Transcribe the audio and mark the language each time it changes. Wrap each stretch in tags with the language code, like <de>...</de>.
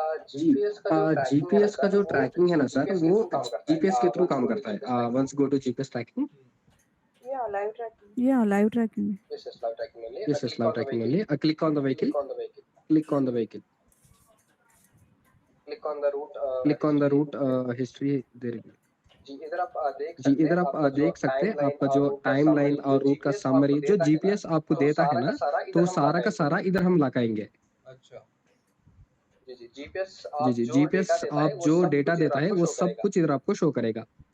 <hi>GPS का जो trekking है ना सर, वो जीपीएस के थ्रू काम करता है।</hi> <en>Once go to GPS tracking, या live tracking, yes live tracking only. Click on the vehicle, click on the vehicle, click on the route history there.</en> <hi>जी इधर आप देख सकते हैं आपका जो टाइम लाइन और रूट का समरी जो जीपीएस आपको देता है ना, तो सारा का सारा इधर हम लगाएंगे। अच्छा जी जीपीएस आप जो डेटा देता है वो सब कुछ इधर आपको शो करेगा।</hi>